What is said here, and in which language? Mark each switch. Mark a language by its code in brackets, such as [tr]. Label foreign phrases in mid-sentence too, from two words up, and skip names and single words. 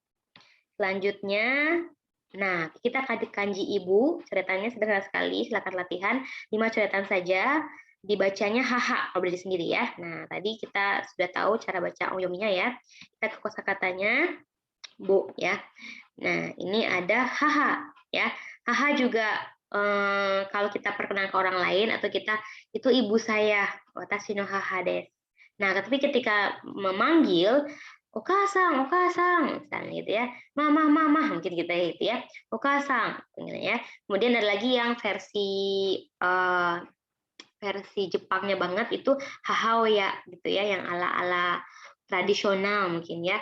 [id] Selanjutnya, nah kita kanji ibu, coretannya sederhana sekali, silakan latihan 5 coretan saja, dibacanya haha kalau belajar sendiri ya. Nah, tadi kita sudah tahu cara baca onyominya ya. Kita ke kosakatanya, bu ya. Nah, ini ada haha ya. Haha juga kalau kita perkenalkan ke orang lain atau kita itu ibu saya, [ja] 私の母です. [id] Nah, tapi ketika memanggil Okasang, Okasang, misalnya gitu ya. Mama, mama, mungkin kita gitu ya. Okasang, ya. Kemudian ada lagi yang versi Jepangnya banget itu hahaoya gitu ya, yang ala-ala tradisional mungkin ya.